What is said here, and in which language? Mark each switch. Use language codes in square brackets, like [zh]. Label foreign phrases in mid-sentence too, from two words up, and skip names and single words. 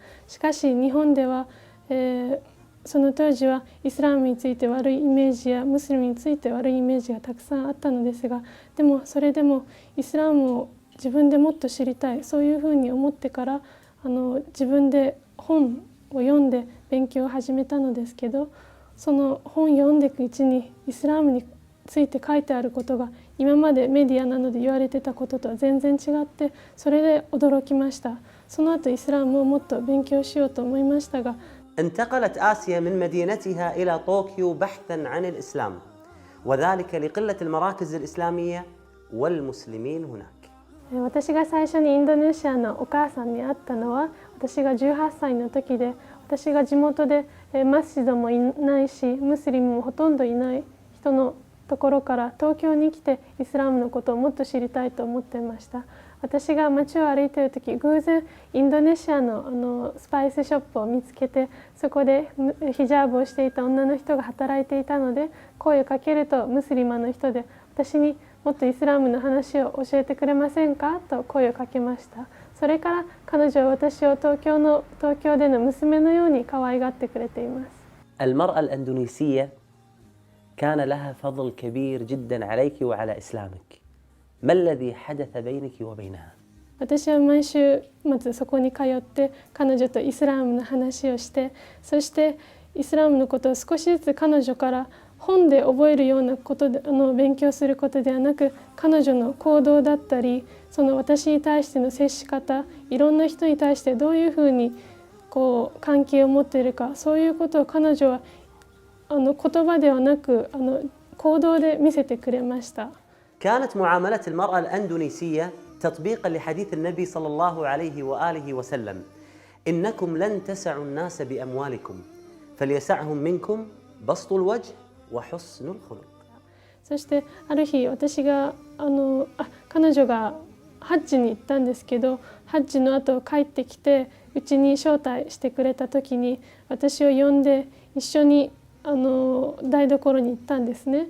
[ja] しかし日本では、その当時はイスラムについて悪いイメージやムスリムについて悪いイメージがたくさんあったのですが、でもそれでもイスラムを自分でもっと知りたい、そういうふうに思ってから自分で本を読んで勉強を始めたのですけど、その本を読んでいくうちにイスラムについて書いてあることが今までメディアなどで言われてたこととは全然違って、それで驚きました。その後イスラムをもっと勉強しようと思いましたが、 [ar] انتقلت آسيا من مدينتها إلى طوكيو بحثا عن الإسلام وذلك لقلة المراكز الإسلامية والمسلمين هناك. [ja] 私が最初にインドネシアのお母さんに会ったのは私が18歳の時で、私が地元でマスジドもいないしムスリムもほとんどいない人のところから東京に来てイスラムのことをもっと知りたいと思っていました。私が街を歩いている時、偶然インドネシアのスパイスショップを見つけて、そこでヒジャーブをしていた女の人が働いていたので、声をかけるとムスリマの人で、私にもっとイスラムの話を教えてくれませんかと声をかけました。それから彼女は私を東京での娘のように可愛がってくれています。 [ar] المرأة الأندونيسية كان لها فضل كبير جدا عليك وعلى إسلامك. ما الذي حدث بينك وبينها؟ [ja] 私は毎週末そこに通って彼女とイスラムの話をして、そしてイスラムのことを少しずつ彼女から本で覚えるようなことで勉強することではなく、彼女の行動だったり、その私に対しての接し方、いろんな人に対してどういうふうに関係を持っているか、そういうことを彼女は言葉ではなく行動で見せてくれました。 [ar] كانت معاملة المرأة الأندونيسية تطبيقا لحديث النبي صلى الله عليه وآله وسلم إنكم لن تسعوا الناس بأموالكم فليسعهم منكم بسط الوجه وحسن الخلق. [ja] そしてある日私が彼女がハッジに行ったんですけど、ハッジの後帰ってきてうちに招待してくれた時に私を呼んで一緒に台所に行ったんですね。